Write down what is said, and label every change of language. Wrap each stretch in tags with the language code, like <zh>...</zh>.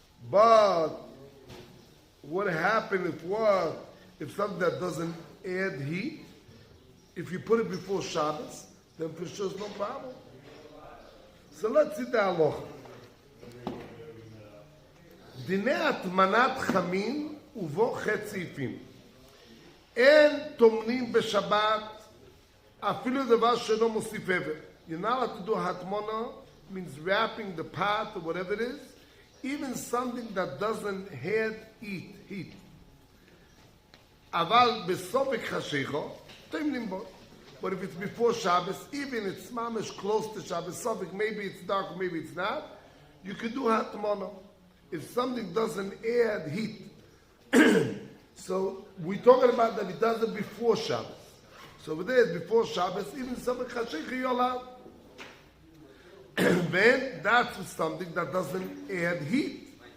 <en>But what happened if something that doesn't add heat, if you put it before Shabbos, then for sure it's no problem. So let's see the halacha.</en> <he>Dinei HATMANAT chamin ובו חטא סעיפים. אין טומנים בשבת אפילו דבר שאינו מוסיף הבל.</he> <en>You're not allowed to do HATMANA, means wrapping the pot or whatever it is, even something that doesn't add heat.</en> <he>אבל בסופק חשיכו, טומנים בו.</he> <en>But if it's before Shabbos, even it's mamish close to Shabbos, sofik, maybe it's dark, maybe it's not, you can do HATMANA. If something doesn't add heat, so we're talking about that he does it before Shabbos. So over there, before Shabbos, even something chashikha you're allowed. Then that's something that doesn't add heat.</en>